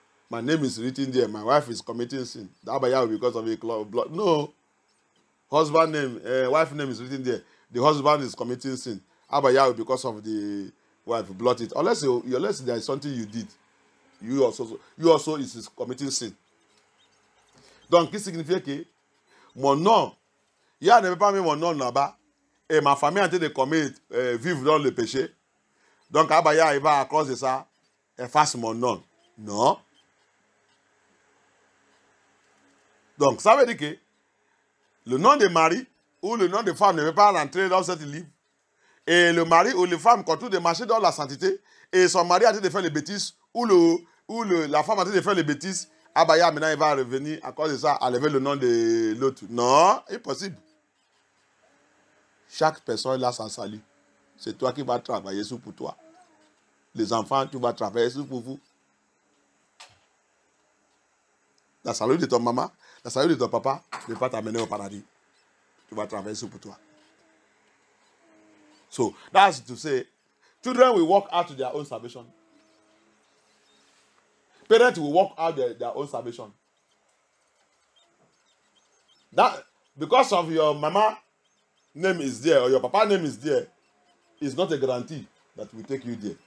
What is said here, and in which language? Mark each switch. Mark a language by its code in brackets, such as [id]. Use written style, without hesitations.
[en] My name is written there. My wife is committing sin. The Abaya, because of a blot. No. Husband name, wife name is written there. The husband is committing sin. Abaya, because of the wife, blot it. Unless there is something you did, you also is committing sin. [fr] Donc, qu'est-ce qui signifie que mon nom, il y a pas mis mon nom là-bas, et ma famille est en train de commettre, vivre dans le péché. Donc, Abaya, il va à cause de ça, efface mon nom. Non. Donc, ça veut dire que le nom de mari ou le nom de femme ne veut pas rentrer dans cette livre. Et le mari ou les femmes continuent de marcher dans la sainteté, et son mari a train de faire les bêtises, ou la femme a train de faire les bêtises, Abaya, maintenant, il va revenir à cause de ça, à lever le nom de l'autre. Non, impossible. Chaque personne a sa salut. C'est toi qui vas travailler sur pour toi. Les enfants, tu vas travailler sur pour vous. La salut de ton maman, la salut de ton papa ne va pas t'amener au paradis. Tu vas travailler sur pour toi. [en] So, that's to say, children will work out to their own salvation. Parents will work out their own salvation. That, because of your mama name is there, or your papa name is there, is not a guarantee that will take you there.